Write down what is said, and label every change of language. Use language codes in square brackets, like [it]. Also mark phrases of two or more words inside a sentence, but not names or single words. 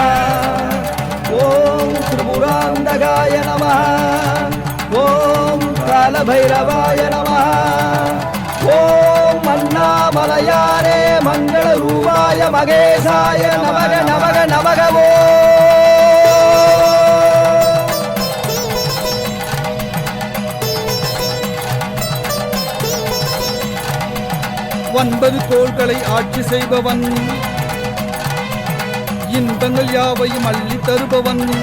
[sa] ओम त्रिपुरान्तकाय नमः। ओम कालभैरवाय नमः। ओम अन्नामलयाने मङ्गलरूपाय महेशाय नमः नमः नमः। [ta] ஒன்பது கோள்களை ஆட்சி செய்பவன், இன்பங்கள் யாவையும் அள்ளி தருபவன்.